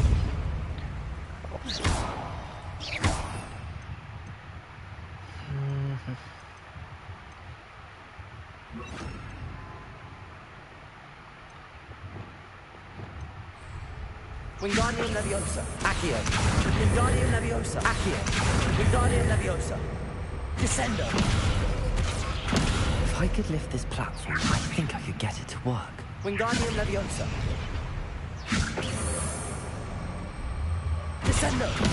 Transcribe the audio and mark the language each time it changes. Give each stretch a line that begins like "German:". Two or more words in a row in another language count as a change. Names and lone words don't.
Latin: Wingardium Leviosa. Accio. Wingardium Leviosa. Accio. Wingardium Leviosa. Descendo.
English: If I could lift this platform, I think I could get it to work.
Latin: Wingardium Leviosa. Descendo.